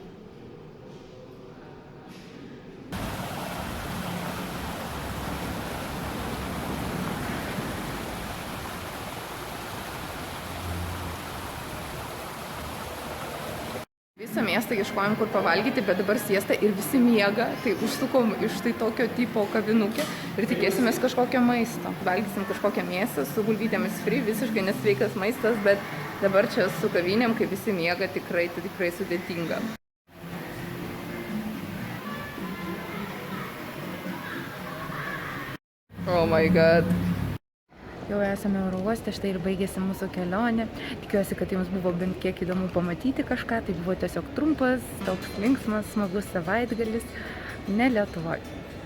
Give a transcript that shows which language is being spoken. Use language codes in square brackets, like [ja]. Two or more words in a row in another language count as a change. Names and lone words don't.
[lt] Visą miestą ieškojom, kur pavalgyti, bet dabar siesta ir visi miega, tai užsukom iš tai tokio tipo kavinukę ir tikėsimės kažkokio maisto. Valgysim kažkokią mėsą su bulvytėmis fri, visiškai nesveikas maistas, bet dabar čia su kavinėm, kai visi miega, tikrai sudėtinga. [en] Oh my god. [lt] Jau esame oro uoste, štai ir baigėsi mūsų kelionė. Tikiuosi, kad jums buvo bent kiek įdomu pamatyti kažką. Tai buvo tiesiog trumpas, toks linksmas, smagus savaitgalis, ne Lietuvoje.